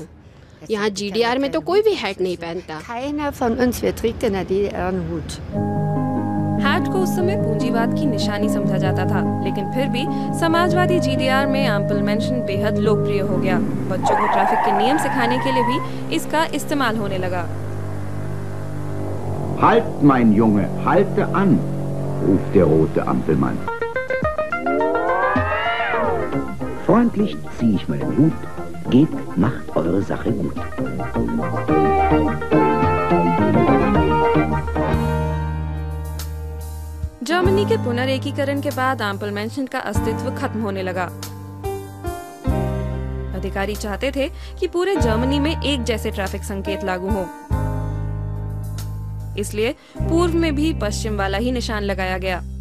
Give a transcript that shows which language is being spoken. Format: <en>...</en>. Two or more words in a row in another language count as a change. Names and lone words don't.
<hi>यहाँ GDR में तो कोई भी हैट नहीं पहनता। हैट को उस समय पूंजीवाद की निशानी समझा जाता था, लेकिन फिर भी समाजवादी GDR में आम्पल मेंशन बेहद लोकप्रिय हो गया। बच्चों को ट्रैफिक के नियम सिखाने के लिए भी इसका इस्तेमाल होने लगा।</hi> <de>Halt, mein Junge, halte an, ruft der rote Ampelmann. Freundlich ziehe ich meinen Hut. Geht, macht eure Sache gut.</de> <hi>जर्मनी के पुनर्एकीकरण के बाद आम्पल मेंशन का अस्तित्व खत्म होने लगा। अधिकारी चाहते थे कि पूरे जर्मनी में एक जैसे ट्रैफिक संकेत लागू हो, इसलिए पूर्व में भी पश्चिम वाला ही निशान लगाया गया।</hi>